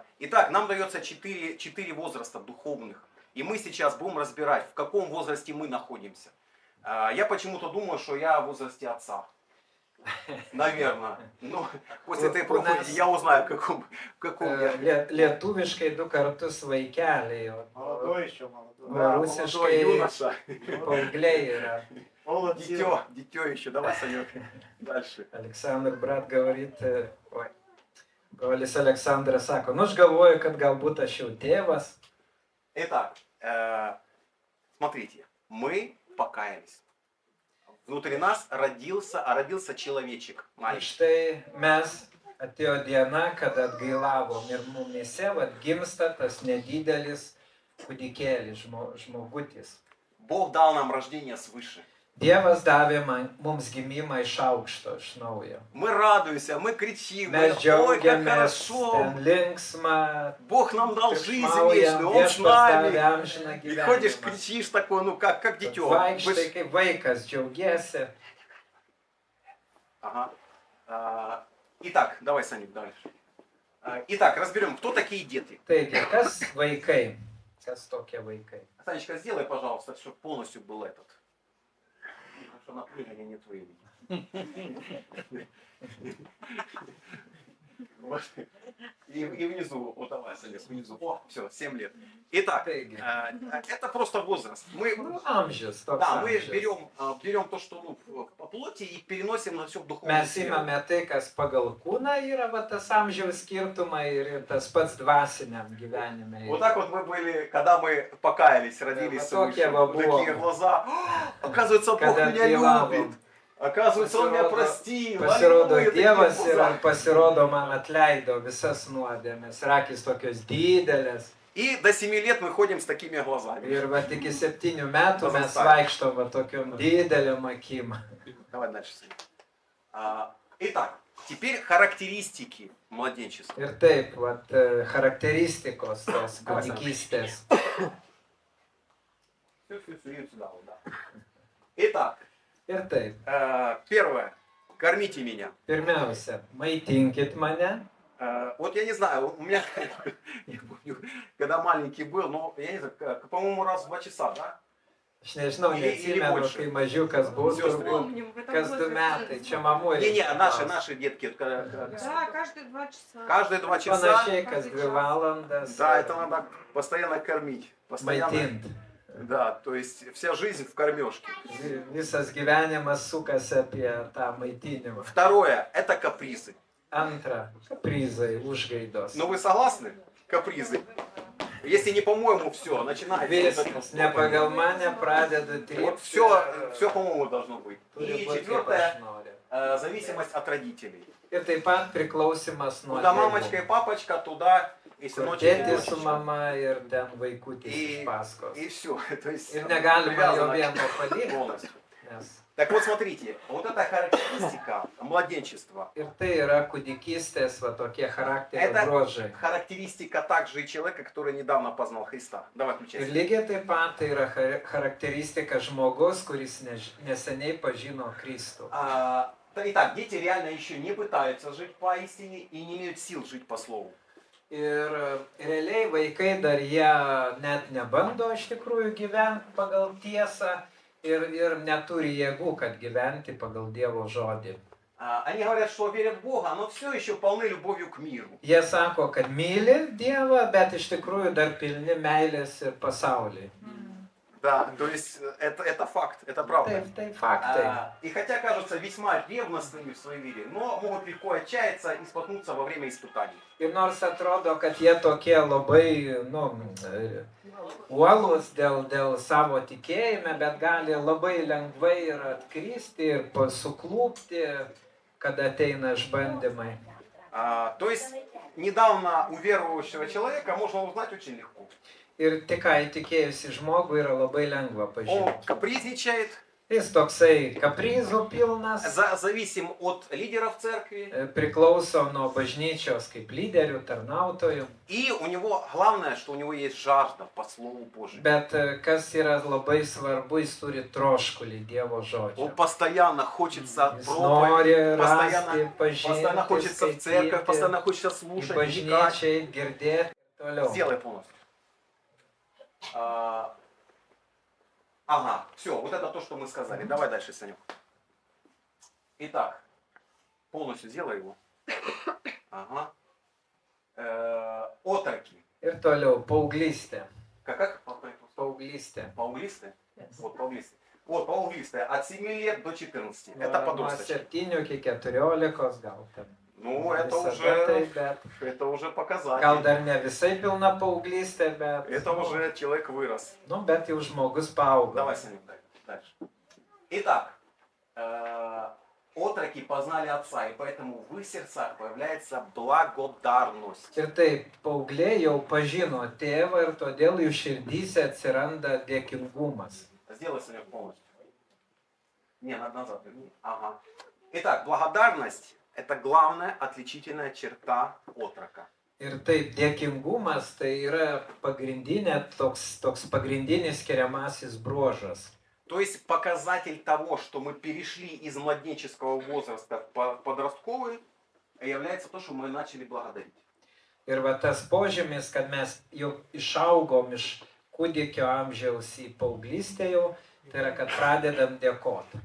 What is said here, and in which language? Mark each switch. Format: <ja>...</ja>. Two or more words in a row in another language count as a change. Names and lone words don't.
<ru>Итак, нам дается четыре возраста духовных. И мы сейчас будем разбирать, в каком возрасте мы находимся. Я почему-то думаю, что я в возрасте отца. Наверное. Но после этой проповеди я узнаю, в каком я.</ru> <lt>Lietuviškai 2 kartus vaikeliai,</lt> <ru>Молодой еще, молодой. Молодой</ru> <lt>rusiškai</lt> <ru>юноша.</ru> <lt>paaugliai yra.</lt> <ru>Молод сил. Дитё еще. Давай, Санек, дальше. Александр, брат, говорит,</ru> <lt>brolis Aleksandras sako, nu aš galvoju, kad galbūt aš jau tėvas.</lt> <ru>Итак, смотрите, мы покаялись. Внутри нас родился человечек</ru> <lt>Ir</lt> <ru>маленький.</ru> <lt>štai mes atėjo diena, kada atgailavom ir mumyse gimsta tas nedidelis kūdikėlis, žmogutis.</lt> <ru>Бог дал нам рождение свыше.</ru> <lt>Dievas davė mums gimimą iš aukšto, iš naujo.</lt> <ru>Мы радуемся, мы кричим,</ru> <lt>Mes</lt> <ru>ой, как</ru> <lt>džiaugiamės,</lt> <ru>хорошо,</ru> <lt>ten linksma,</lt> <ru>Бог нам дал жизнь</ru> <lt>triukšmaujam,</lt> <ru>вечную, Он с</ru> <lt>viešpats davė</lt> <ru>нами.</ru> <lt>amžiną</lt> <ru>И ходишь,</ru> <lt>gyvenimą.</lt> <ru>кричишь такой, ну как дитё.</ru> <lt>Vaikštai kaip vaikas, džiaugiesi.</lt> <ru>Ага. Итак, давай, Саник, дальше. Итак, разберем, кто такие дети.</ru> <lt>Taigi, kas vaikai? Kas tokie vaikai?</lt> <ru>Санечка, сделай, пожалуйста, чтобы полностью был этот. Потому что напряжение нет времени. Вот. И внизу, вот давай, Санек, внизу. О, все, 7 лет. Итак,</ru> <lt>Taigi,</lt> <ru>это просто возраст. Мы,</ru> <lt>nu, amžius, toks</lt> <ru>да, мы</ru> <lt>amžius.</lt> <ru>берем то, что по плоти, и переносим на все в духовную</ru> <lt>Mes</lt> <ru>сферу.</ru> <lt>imame tai, kas pagal kūną yra va, tas amžiaus skirtumai ir tas pats dvasiniam gyvenime.</lt> <ru>Вот так вот мы были, когда мы покаялись, родились вот свыше. так я Такие был. глаза. Оказывается, Бог Когда меня</ru> <lt>atgailavom.</lt> <ru>любит. Оказывается, Он меня</ru> <lt>Pasirodo-</lt> <ru>простил.</ru> <lt>Pasirodo</lt> <ru>Аллилуйя, такие</ru> <lt>Dievas</lt> <ru>глаза.</ru> <lt>ir pasirodo man atleido visas nuodėmes, rakis tokios didelės.</lt> <ru>И до 7 лет мы ходим с такими глазами.</ru> <lt>Ir va tik iki 7 metų mes Pazastavę. vaikštom va tokiom didelėm akim.</lt> <ru>Давай дальше. Итак, теперь характеристики младенчества.</ru> <lt>Ir taip, va, charakteristikos tos kūdikystės.</lt> <ru>Все, сюда, вот, да. Итак,</ru> <lt>Ir taip,</lt> <ru>первое. Кормите меня.</ru> <lt>pirmiausia, maitinkit mane.</lt> <ru>Вот я не знаю, у меня, я помню, когда маленький был, ну, я не знаю, по-моему, раз в 2 часа, да?</ru> <lt>Aš nežinau,</lt> <ru>Или</ru> <lt>neatsimenu,</lt> <ru>больше.</ru> <lt>kai mažiukas buvo,</lt> <ru>Всё,</ru> <lt>turbūt</lt> <ru>Помним, в этом</ru> <lt>kas 2</lt> <ru>возрасте</ru> <lt>metai. Čia</lt> <ru>сын.</ru> <lt>mamų</lt> <ru>Не, наши детки. Да, каждые 2 часа. Каждые 2 часа. Panašiai, kas 2 valandas. Да, это надо постоянно кормить. Постоянно.</ru> <lt>Maitint.</lt> <ru>Да, то есть вся жизнь в кормежке.</ru> <lt>Visas gyvenimas sukasi apie tą maitinimą.</lt> <ru>Второе, это капризы.</ru> <lt>Antra, kaprizai, užgaidos.</lt> <ru>Но вы согласны? Капризы. Если не по-моему, все, начинается.</ru> <lt>Viskas, ne pagal mane pradeda</lt> <ru>Вот</ru> <lt>trypti.</lt> <ru>все, по-моему, должно быть.</ru> <lt>Turi</lt> <ru>И</ru> <lt>būti kaip aš</lt> <ru>четвертое,</ru> <lt>noriu.</lt> <ru>зависимость от родителей.</ru> <lt>Ir taip pat priklausimas nuo</lt> <ru>Куда мамочка и</ru> <lt>tėvų.</lt> <ru>папочка, туда и</ru> <lt>Kur</lt> <ru>сыночек, и</ru> <lt>tėtis su</lt> <ru>дочечка.</ru> <lt>mama ir ten vaikutis</lt> <ru>И,</ru> <lt>iš paskos.</lt> <ru>и все. То есть</ru> <lt>Ir negalima jo</lt> <ru>привязано</ru> <lt>vieno palikti,</lt> <ru>полностью.</ru> <lt>nes</lt> <ru>Так вот, смотрите, вот эта характеристика младенчества,</ru> <lt>ir tai yra kūdikystės, va tokie charakterio</lt> <ru>Это-</ru> <lt>bruožai.</lt> <ru>характеристика также и человека, который недавно познал Христа. Давай</ru> <lt>Ir</lt> <ru>включайся.</ru> <lt>lygiai taip pat tai yra charakteristika žmogus, kuris neseniai pažino Kristų.</lt> <ru>Итак, дети реально еще не пытаются жить по истине и не имеют сил жить по слову.</ru> <lt>Ir realiai vaikai dar jie net nebando iš tikrųjų gyventi pagal tiesą ir neturi jėgų, kad gyventi pagal Dievo žodį.</lt> <ru>Они говорят, что верят в Бога, но все еще полны любовью к миру.</ru> <lt>Jie sako, kad myli Dievą, bet iš tikrųjų dar pilni meilės ir pasaulį.</lt> <ru>Да, то есть это факт, это правда.</ru> <lt>Tai faktai.</lt> <ru>И хотя кажутся весьма ревностными в своей вере, но могут легко отчаяться и споткнуться во время испытаний.</ru> <lt>Ir nors atrodo, kad jie tokie labai, uolus dėl savo tikėjime, bet gali labai lengvai ir atkristi, ir suklūpti, kada ateina išbandymai.</lt> <ru>То есть недавно у верующего человека можно узнать очень легко.</ru> <lt>Ir tik ką įtikėjusi žmogų yra labai lengva</lt> <ru>Он</ru> <lt>pažinti.</lt> <ru>капризничает,</ru> <lt>Jis toksai kaprizų pilnas,</lt> <ru>зависим от лидеров церкви,</ru> <lt>priklauso nuo bažnyčios kaip lyderių, tarnautojų.</lt> <ru>и у него главное, что у него есть жажда по Слову Божьему.</ru> <lt>Bet kas yra labai svarbu, jis turi troškulį Dievo</lt> <ru>Он</ru> <lt>žodžio.</lt> <ru>постоянно хочется</ru> <lt>Jis</lt> <ru>проповедь,</ru> <lt>nori rasti,</lt> <ru>постоянно</ru> <lt>pažinti,</lt> <ru>хочется в церковь,</ru> <lt>skaityti,</lt> <ru>постоянно хочется</ru> <lt>į</lt> <ru>слушать, вникать.</ru> <lt>bažnyčią, girdėti ir toliau.</lt> <ru>Сделай полностью. Ага, все, вот это то, что мы сказали. Давай дальше, Санек. Итак, полностью сделай его. Ага. Отроки.</ru> <lt>Ir toliau, paauglystė.</lt> <ru>Как?</ru> <lt>Paauglystė.</lt> <ru>Пауглисты? Вот, пауглисты. Вот, пауглисты. От 7 лет до 14. Это</ru> <lt>Nuo</lt> <ru>подросточки.</ru> <lt>7 iki 14 gal ten.</lt> <ru>Ну, это</ru> <lt>Visada tai,</lt> <ru>уже,</ru> <lt>bet</lt> <ru>это уже</ru> <lt>gal</lt> <ru>показатель.</ru> <lt>dar ne visai pilna paauglystė, bet,</lt> <ru>Это уже человек вырос.</ru> <lt>bet jau žmogus paaugo.</lt> <ru>Давай, Санек, дальше. Итак, отроки познали Отца, и поэтому в их сердцах появляется благодарность.</ru> <lt>Ir taip, paaugliai jau pažino tėvą ir todėl jų širdyse atsiranda dėkingumas.</lt> <ru>Сделай, Санек, полностью. Не, назад верни. Ага. Итак, благодарность – это главная отличительная черта отрока.</ru> <lt>Ir taip, dėkingumas tai yra toks pagrindinis skiriamasis bruožas.</lt> <ru>То есть показатель того, что мы перешли из младенческого возраста в подростковый, является то, что мы начали благодарить.</ru> <lt>Ir va tas požymis, kad mes jau išaugom iš kūdikio amžiaus į paauglystę jau, tai yra, kad pradedam dėkoti.</lt>